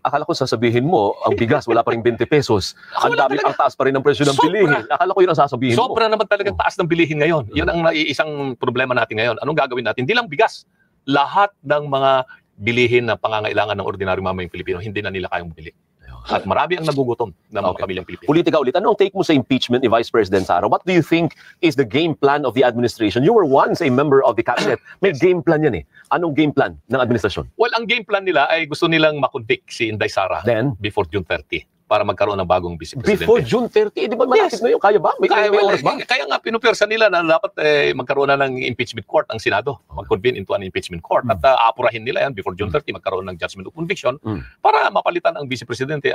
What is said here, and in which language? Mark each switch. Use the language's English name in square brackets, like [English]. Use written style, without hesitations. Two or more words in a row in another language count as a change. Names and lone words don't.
[Filipino] Akala ko sasabihin mo, ang bigas wala pa rin 20 pesos. Ang taas pa rin ng presyo ng bilihin. Akala ko yun ang sasabihin mo. Sobra naman talagang taas ng bilihin ngayon. Yun ang isang problema natin ngayon. Anong gagawin natin? Hindi lang bigas. Lahat ng mga bilihin na pangangailangan ng ordinaryong mamayang Pilipino, hindi na nila kayang bumili. At marami ang nagugutom ng mga pamilyang Pilipino. Politika ulit. Ano ang take mo sa impeachment ni Vice President Sara? [English] What do you think is the game plan of the administration? You were once a member of the cabinet. [Filipino] May [English] game plan [Filipino] yan eh. Anong [English] game plan [Filipino] ng administrasyon? Well, ang [English] game plan [Filipino] nila ay gusto nilang makonvict si Inday Sara [English] before June 30 [Filipino] para magkaroon ng bagong vice presidente. [English] Before June 30? [Filipino] Di ba malapit na yun? Kaya ba? May oras ba? Kaya nga pinupwersa nila na dapat magkaroon na ng [English] impeachment court [Filipino] ang Senado. Mag-convene [English] into an impeachment court. [Filipino] At apurahin nila yan [English] before June 30, [Filipino] magkaroon ng [English] judgment of conviction [Filipino] para mapalitan ang vice presidente.